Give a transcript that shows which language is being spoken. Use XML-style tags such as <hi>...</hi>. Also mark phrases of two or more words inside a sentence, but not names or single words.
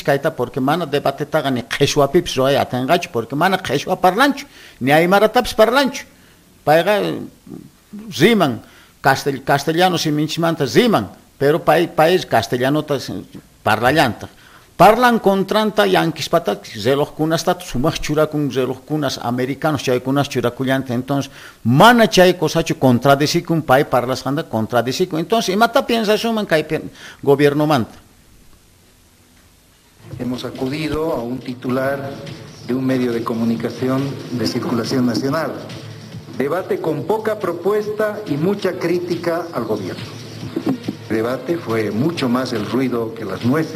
<qu>kayta porque mana debatetaqa ni qhishwapipis ruay atinqachu porque mana qhishwa parlanchu ni aymaratapis parlanchu payqa riman castellano siminchimanta riman pero país castellanota parlallanta parlan contranta yanquispata relojkunasta sumaq churakun relojkunas americanos chaykunas churakullanta entonces mana chay cosachu contradicikun pay parlasqanta contradicikun entonces imata piensasuman kay gobierno manta.</qu> <es>Hemos acudido a un titular de un medio de comunicación de circulación nacional. Debate con poca propuesta y mucha crítica al gobierno. El debate fue mucho más el ruido que las nueces.</es>